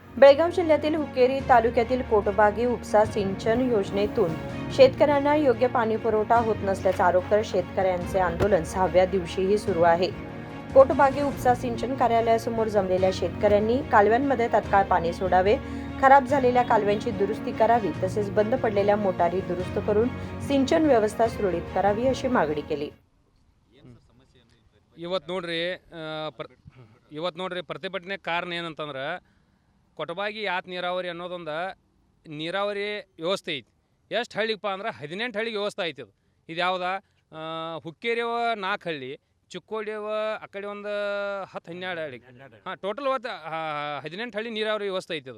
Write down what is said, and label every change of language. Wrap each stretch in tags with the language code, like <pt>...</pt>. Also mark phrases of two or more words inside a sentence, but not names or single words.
<mr>बेळगाव जिल्ह्यातील हुक्केरी तालुक्यातील कोटबागी उपसा सिंचन योजनेतून शेतकऱ्यांना योग्य पाणी पुरवठा होत नसल्याचा आरोप करत शेतकऱ्यांचे आंदोलन 6व्या दिवशीही सुरू आहे. कोटबागी उपसा सिंचन कार्यालयासमोर जमलेल्या शेतकऱ्यांनी कालव्यांमध्ये तात्काळ पाणी सोडावे, खराब झालेल्या कालव्यांची दुरुस्ती करावी, तसेच बंद पडलेल्या मोटारी दुरुस्त करून सिंचन व्यवस्था सुरळीत करावी अशी मागणी केली.</mr> <kn>ಇವತ್ತು ನೋಡ್ರಿ ಪ್ರತಿಭಟನೆ ಕಾರಣ ಏನಂತಂದ್ರೆ ಕೊಟಬಾಗಿ ಯಾತ್ ನೀರಾವರಿ ಅನ್ನೋದೊಂದು ನೀರಾವರಿ ವ್ಯವಸ್ಥೆ ಐತಿ. ಎಷ್ಟು ಹಳ್ಳಿಗಪ್ಪ ಅಂದ್ರೆ 18 ಹಳ್ಳಿಗೆ ವ್ಯವಸ್ಥೆ ಐತಿ. ಇದು ಯಾವ್ದ ಹುಕ್ಕೇರಿಯವ 4 ಹಳ್ಳಿ, ಚಿಕ್ಕೋಡಿಯವ ಆ ಕಡೆ ಒಂದು 10-12 ಹಳ್ಳಿ, ಟೋಟಲ್ 18 ಹಳ್ಳಿ ನೀರಾವರಿ ವ್ಯವಸ್ಥೆ ಐತಿ.</kn>